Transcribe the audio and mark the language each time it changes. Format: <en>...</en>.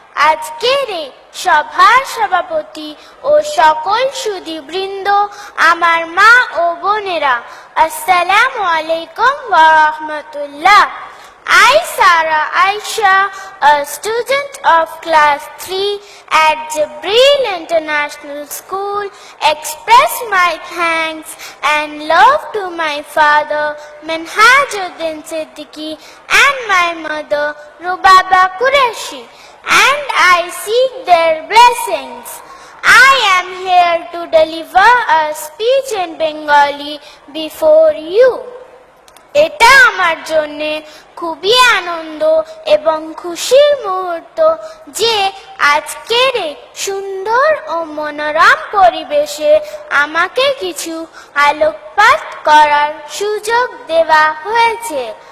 <bn>আজকের এই সভার সভাপতি ও সকল সুধীবৃন্দ, আমার মা ও বোনেরা, আসসালামু আলাইকুম ওয়া রাহমাতুল্লাহ।</bn> <en>I, Sarah Aisha, a student of class 3 at Jibril International School, express my thanks and love to my father, Minhajuddin Siddiqui, and my mother, Rubaba Qureshi, and I seek their blessings. I am here to deliver a speech in Bengali before you.</en> <bn>এটা আমার জন্য খুবই আনন্দ এবং খুশির মুহূর্ত যে আজকের এই সুন্দর ও মনোরম পরিবেশে আমাকে কিছু আলোকপাত করার সুযোগ দেওয়া হয়েছে।</bn>